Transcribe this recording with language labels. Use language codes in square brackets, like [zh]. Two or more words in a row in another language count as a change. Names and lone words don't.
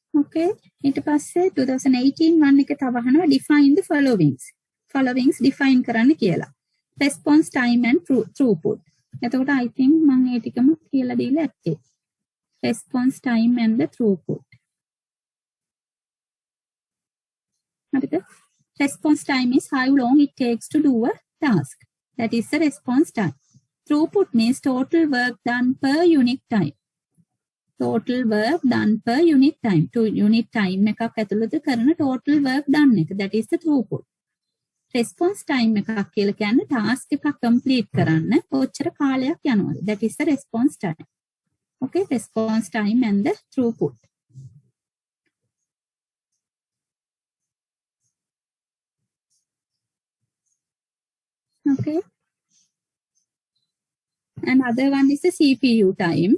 [si] Okay. ඊට පස්සේ 2018 1 එක තව අහනවා [en] define the followings [si] define කරන්න කියලා. [en] Response time and throughput. [si] එතකොට [en] I think [si] මම ඒ ටිකම කියලා දීලා ඇත්තේ. [en] Response time and the throughput. [si] හරිද? [en] Response time is how long it takes to do a task. That is the response time. Throughput means total work done per unit time. Total work done per unit time. To unit time [si] එකක් ඇතුළත කරන [en] total work done එක. That is the throughput. Response time [si] එකක් කියලා කියන්නේ task එකක් complete කරන්න කොච්චර කාලයක් යනවද. [en] That is the response time. Okay, response time and the throughput. Okay. Another one is the CPU time.